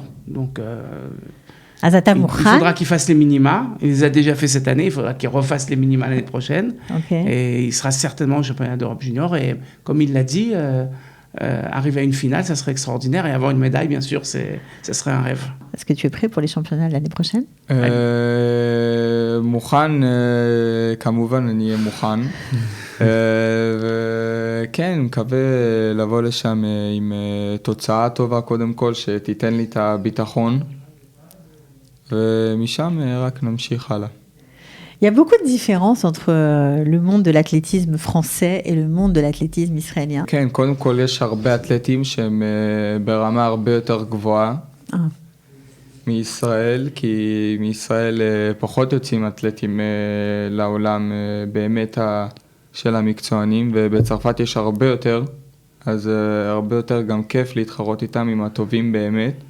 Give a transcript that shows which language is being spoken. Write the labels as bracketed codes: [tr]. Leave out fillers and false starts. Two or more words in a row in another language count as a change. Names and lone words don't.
[fr] Donc, il faudra qu'il fasse les minima. Il les a déjà fait cette année. Il faudra qu'il refasse les minima l'année prochaine. Okay. Et il sera certainement au championnat d'Europe junior. Et comme il l'a dit, arriver à une finale, ça serait extraordinaire. Et avoir une médaille, bien sûr, ça serait un rêve. Est-ce que tu es prêt pour les championnats l'année prochaine? [he] מוכן, כמובן אני אהיה מוכן. וכן, מקווה לבוא לשם עם תוצאה טובה קודם כל, שתיתן לי את הביטחון. ומשם רק נמשיך הלאה. [fr] Il y a beaucoup de différences entre le monde de l'athlétisme français et le monde de l'athlétisme israélien. [he] כן, קודם כל יש הרבה אתלטים שהם ברמה הרבה יותר גבוהה מישראל, כי מישראל פחות יוצאים אתלטים לעולם באמת של המקצוענים, ובצרפת יש הרבה יותר, אז הרבה יותר גם כיף להתחרות איתם עם הטובים באמת.